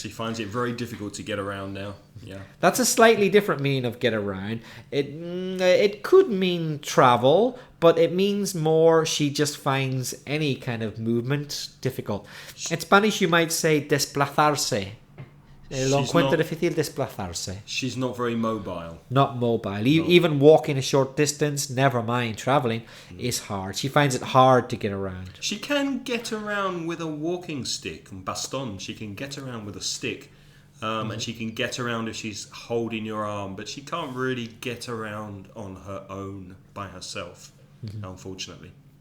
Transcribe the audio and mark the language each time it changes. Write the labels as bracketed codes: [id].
[en] She finds it very difficult to get around now. Yeah. That's a slightly different meaning of get around. It could mean travel, but it means more she just finds any kind of movement difficult. In Spanish, you might say desplazarse. [es] Lo encuentra difícil desplazarse. [en] She's not very mobile. Not mobile. Even walking a short distance, never mind traveling, is hard. She finds it hard to get around. She can get around with a walking stick, baston. She can get around with a stick. And she can get around if she's holding your arm, but she can't really get around on her own by herself, unfortunately.